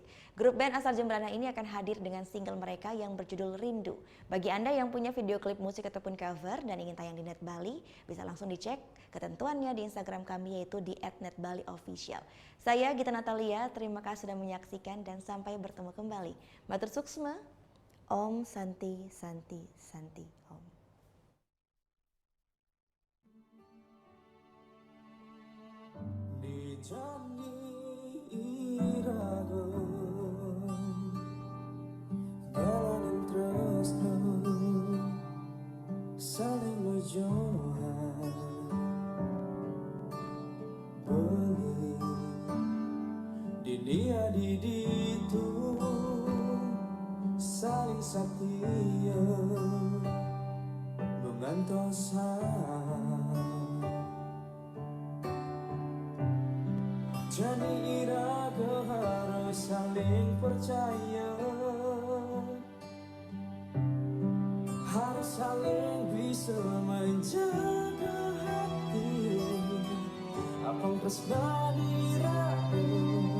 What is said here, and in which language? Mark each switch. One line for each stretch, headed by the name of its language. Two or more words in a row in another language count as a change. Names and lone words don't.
Indonesian: Grup band asal Jemberana ini akan hadir dengan single mereka yang berjudul Rindu. Bagi Anda yang punya video klip musik ataupun cover dan ingin tayang di Net Bali, bisa langsung dicek ketentuannya di Instagram kami yaitu di @netbaliofficial. Saya Gita Natalia, terima kasih sudah menyaksikan dan sampai bertemu kembali.
Balinese: Matur suksma, Om Santi Santi Santi Om. Jani irago Galanin tresno Saling mojohan Bengi Di dia di ditu Saling setia Mengantosan
Indonesian: Jadi iraga harus saling percaya, harus saling bisa menjaga hati.
Balinese: Apang tresnani iraga